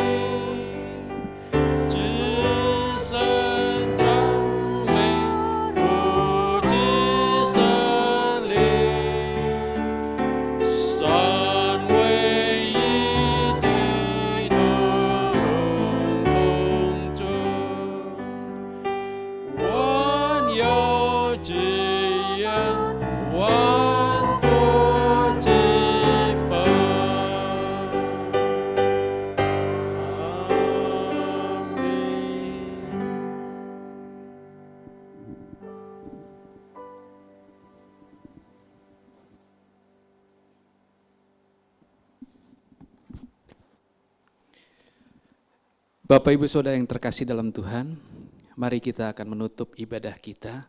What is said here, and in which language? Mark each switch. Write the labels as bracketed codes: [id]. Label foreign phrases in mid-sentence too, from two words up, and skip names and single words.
[zh] 至圣长美，不知圣灵，三位一体，同荣共尊，万有之源，万国之本。阿门。 [id] Bapak Ibu Saudara yang terkasih dalam Tuhan, mari kita akan menutup ibadah kita.